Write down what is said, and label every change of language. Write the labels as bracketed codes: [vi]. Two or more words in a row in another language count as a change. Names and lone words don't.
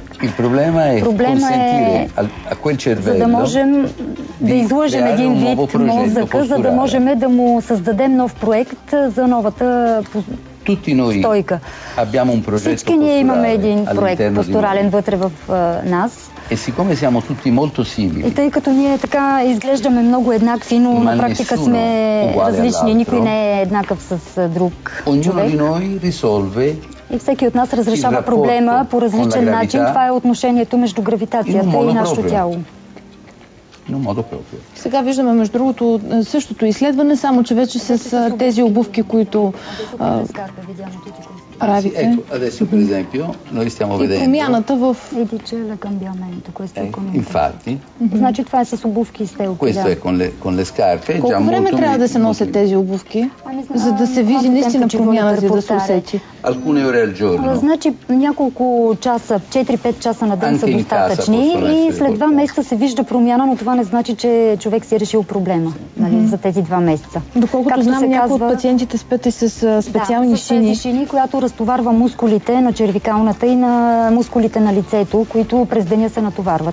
[bg] Проблема е за да можем да излъжем един вид мозъка, за да можем да му създадем нов проект за новата стойка. Всички ние имаме един проект постурален вътре в нас. [it] E siccome siamo tutti molto simili. [bg] И тъй като ние така изглеждаме много еднакви, но на практика сме различни, никой не е еднакъв с друг човек. И всеки от нас разрешава проблема по различен начин. Това е отношението между гравитацията и нашето тяло. Сега виждаме, между другото, същото изследване, само че вече с тези обувки, които правите. [it] Adesso per esempio noi stiamo vedendo [bg] промяната в [it] infatti. [bg] Значи това е с обувки и стелки. [it] Questo è con le scarpe. [bg] Колко време трябва да се носят тези обувки, за да се види наистина промяна, за да се усети? [it] Alcune ore al giorno. [bg] Значи няколко часа, 4-5 часа на ден са достатъчни и след 2 месеца се вижда промяна, но това не значи, че човек си е решил проблема за тези 2 месеца. Доколкото знам, някои от пациентите спят и с специални шини, която разтоварва мускулите на червикалната и на мускулите на лицето, които през деня се натоварват.